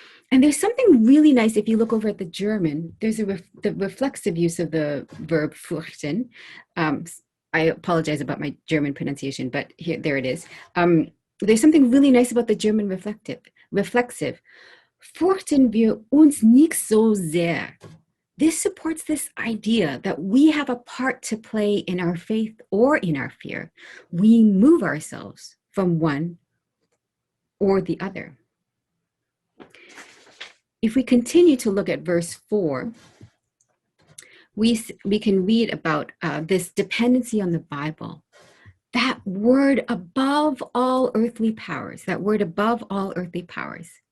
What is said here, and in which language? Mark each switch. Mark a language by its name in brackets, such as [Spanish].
[English] And there's something really nice if you look over at the German. There's the reflexive use of the verb fürchten. I apologize about my German pronunciation, but there it is. There's something really nice about the German reflexive. [German] Fürchten wir uns nicht so sehr. [English] This supports this idea that we have a part to play in our faith or in our fear. We move ourselves from one or the other. If we continue to look at verse 4, we can read about this dependency on the Bible, that word above all earthly powers, that word above all earthly powers.